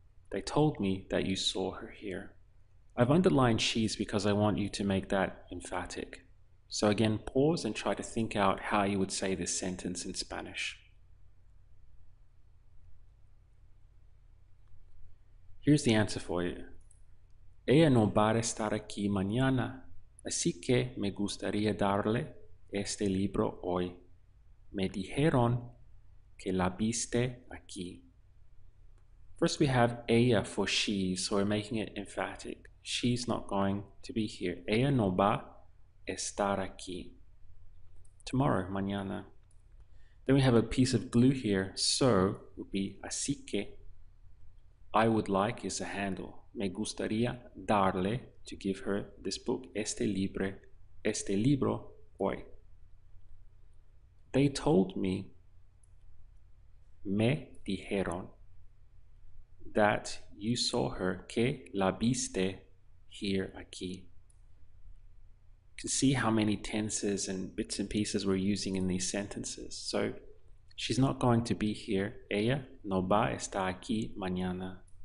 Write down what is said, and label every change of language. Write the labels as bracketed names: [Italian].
[English] They told me that you saw her here. I've underlined she's because I want you to make that emphatic. So again, pause and try to think out how you would say this sentence in Spanish. Here's the answer for you. [Spanish] Ella no va a estar aquí mañana, así que me gustaría darle este libro hoy. Me dijeron que la viste aquí. [English] First we have ella for she, so we're making it emphatic. She's not going to be here. [Spanish] Ella no va a estar aquí. [English] Tomorrow, mañana. Then we have a piece of glue here. So would be [Spanish] así que. [English] I would like is a handle. [Spanish] Me gustaría darle, [English] to give her this book, [Spanish] este libro hoy. [English] They told me, [Spanish] me dijeron, [English] that you saw her, [Spanish] que la viste [English] here, aquí. You can see how many tenses and bits and pieces we're using in these sentences. So she's not going to be here. [Spanish] Ella no va a estar aquí mañana.